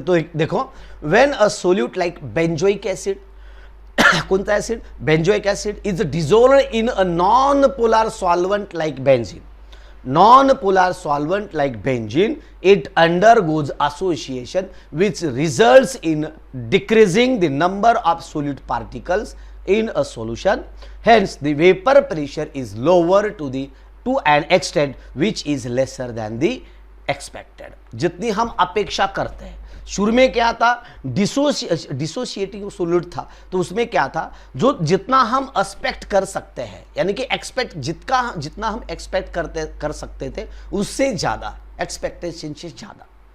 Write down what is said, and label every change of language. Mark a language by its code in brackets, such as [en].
[hi] तो देखो, [en] when a solute like benzoic acid, [hi] कौन सा acid, [en] Benzoic acid, is dissolved in a non polar solvent like benzene, non polar solvent like benzene, it undergoes association which results in decreasing the number of solute particles in a solution. Hence the vapor pressure is lower to an extent which is lesser than the expected. [hi] जितनी हम अपेक्षा करते हैं, शुरू में क्या था, डिसोशिएटिंग solute था, तो उसमें क्या था, जो जितना हम एक्सपेक्ट कर सकते हैं, यानी कि एक्सपेक्ट जितना हम एक्सपेक्ट कर सकते थे उससे ज्यादा, एक्सपेक्टेशन से ज्यादा।